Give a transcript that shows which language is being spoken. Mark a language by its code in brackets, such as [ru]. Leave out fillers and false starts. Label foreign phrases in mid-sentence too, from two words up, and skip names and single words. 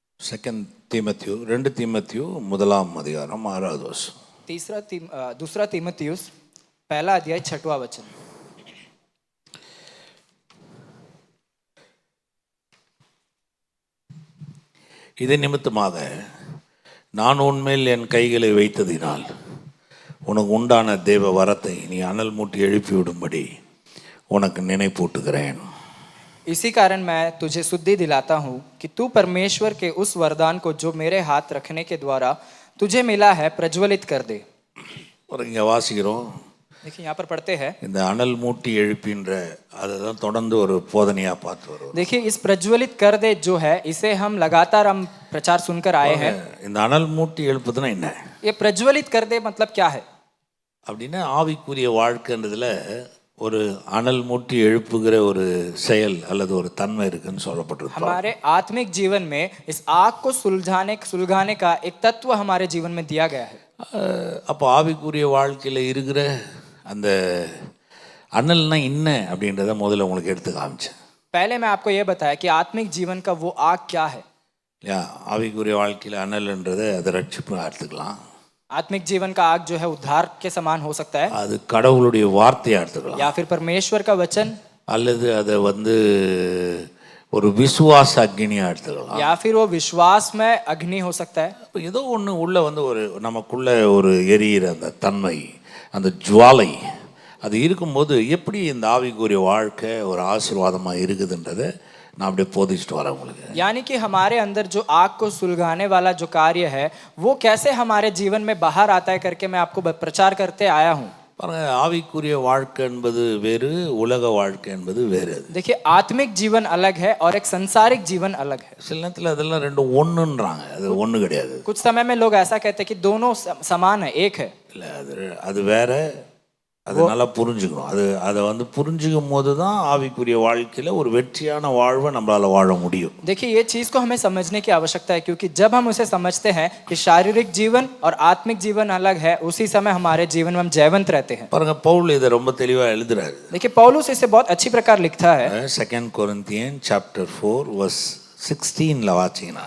[ta] செகண்ட் தீமத்தியு 2 தீமத்தியு 1ஆம் அதிகாரம் 6வது வசனம். [hi] दूसरा तीमुथियुस पहला अध्याय 6वां वचन. [ta] இது நிமித்தமாக நான் உன்மேல் என் கைகளை வைத்ததினால் உனக்கு உண்டான தேவ வரத்தை நீ அனல் மூட்டி எழுப்பிவிடும்படி உனக்கு நினைப்பூட்டுகிறேன். [hi] इसी कारण मैं तुझे शुद्धि दिलाता हूँ कि तू परमेश्वर के उस वरदान को जो मेरे हाथ रखने के द्वारा तुझे मिला है प्रज्वलित कर दे. [ta] ஒரு இங்கே வாசிக்கிறோம். [hi] देखिए यहाँ पर पढ़ते हैं, [ta] இந்த அனல் மூட்டி எழுப்பின்ற அதை தான் தொடர்ந்து ஒரு போதனையாக பார்த்து வரும். [hi] देखिए इस प्रज्वलित कर दे जो है इसे हम लगातार हम प्रचार सुनकर आए हैं. [ta] இந்த அனல் மூட்டி எழுப்புதுன்னா என்ன? [hi] ये प्रज्वलित कर दे मतलब क्या है? [ta] அப்படின்னா ஆவிக்குரிய வாழ்க்கைன்றதுல ஒரு அனல் மூட்டி எழுப்புகிற ஒரு செயல் அல்லது ஒரு தன்மை இருக்குன்னு சொல்லப்பட்டிருக்கு. [hi] हमारे आत्मिक जीवन में इस आग को सुलगाने का एक तत्व हमारे जीवन में दिया गया है. [ta] அப்போ ஆவிக்குரிய வாழ்க்கையில் இருக்கிற அந்த அனல்னா என்ன அப்படின்றத முதல்ல உங்களுக்கு எடுத்து காமிச்சேன். [hi] पहले मैं आपको ये बताया कि आत्मिक जीवन का वो आग क्या है. [ta] இல்லையா? ஆவிக்குரிய வாழ்க்கையில் அனல்ன்றதை அதை ரட்சிப்பு எடுத்துக்கலாம். [hi] आत्मिक जीवन का आग जो है उद्धार के समान हो सकता है, [ta] அது கடவுளுடைய வார்த்தையை எடுத்துக்கலாம், [hi] या फिर परमेश्वर का वचन, [ta] அல்லது அதை ஒரு விசுவாச அக்னியா எடுத்துக்கலாம், [hi] या फिर वो विश्वास में अग्नि हो सकता है. [ta] இப்போ ஏதோ ஒன்று உள்ள ஒரு நமக்குள்ள ஒரு எரியிற அந்த தன்மை, அந்த ஜுவாலை அது இருக்கும்போது எப்படி இந்த ஆவிக்குரிய வாழ்க்கை ஒரு ஆசீர்வாதமாக இருக்குதுன்றதை நான் அப்படியே போதிச்சுட்டு வரேன் உங்களுக்கு. [hi] यानी कि हमारे अंदर जो आग को सुलगाने वाला जो कार्य है वो कैसे हमारे जीवन में बाहर आता है करके मैं आपको प्रचार करते आया हूँ. [ta] பாருங்க, ஆவிக்குரிய வாழ்க்கை என்பது வேறு, உலக வாழ்க்கை என்பது வேறு. [hi] देखिए आत्मिक जीवन अलग है और एक संसारिक जीवन अलग है. [ta] சில நேரத்தில் அதெல்லாம் ரெண்டும் ஒன்றுன்றாங்க, அது ஒன்று கிடையாது. [hi] कुछ समय में लोग ऐसा कहते हैं कि दोनों समान है, एक है. [ta] இல்லை, அது வேற. அது நல்லா புரிஞ்சுக்கணும். அதை புரிஞ்சுக்கும் போது தான் ஆவிக்குரிய வாழ்க்கையில் ஒரு வெற்றியான வாழ்வை நம்மளால் வாழ முடியும். [hi] देखिए ये चीज़ को हमें समझने की आवश्यकता है, क्योंकि जब हम उसे समझते हैं कि शारीरिक जीवन और आत्मिक जीवन अलग है, उसी समय हमारे जीवन में हम जयवंत रहते हैं. [ta] பாருங்க, பவுல் இதை ரொம்ப தெளிவாக எழுதுறாரு. [hi] देखिए पौलुस इसे बहुत अच्छी प्रकार लिखता है. [en] 2 Corinthians chapter 4 verse 16 [ta] வாசிங்கன்னா,